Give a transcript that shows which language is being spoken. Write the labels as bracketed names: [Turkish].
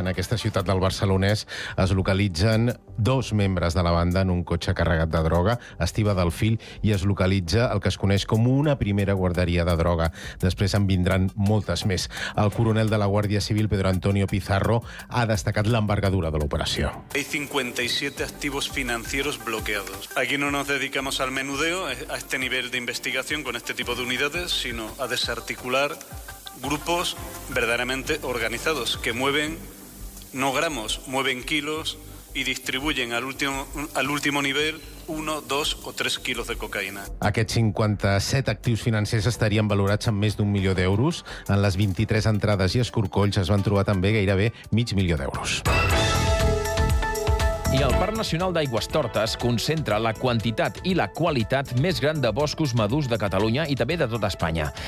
[Catalan] En aquesta ciutat del Barcelonès es localitzen dos membres de la banda en un cotxe carregat de droga, Estiba del Fill, i es localitza el que es coneix com una primera guarderia de droga. Després en vindran moltes més. El coronel de la Guàrdia Civil, Pedro Antonio Pizarro, ha destacat l'envergadura de l'operació. [Spanish] Hay 57 activos financieros bloqueados. Aquí no nos dedicamos al menudeo, a este nivel de investigación, con este tipo de unidades, sino a desarticular grupos verdaderamente organizados, que mueven, no gramos, mueven kilos y distribuyen al último nivel 1, 2 o 3 quilos de cocaïna. [Catalan] Aquests 57 actius financers estarien valorats en més d'un milió d'euros. En les 23 entrades i escorcolls es van trobar també gairebé mig milió d'euros. I el Parc Nacional d'Aigüestortes concentra la quantitat i la qualitat més gran de boscos madurs de Catalunya i també de tot Espanya.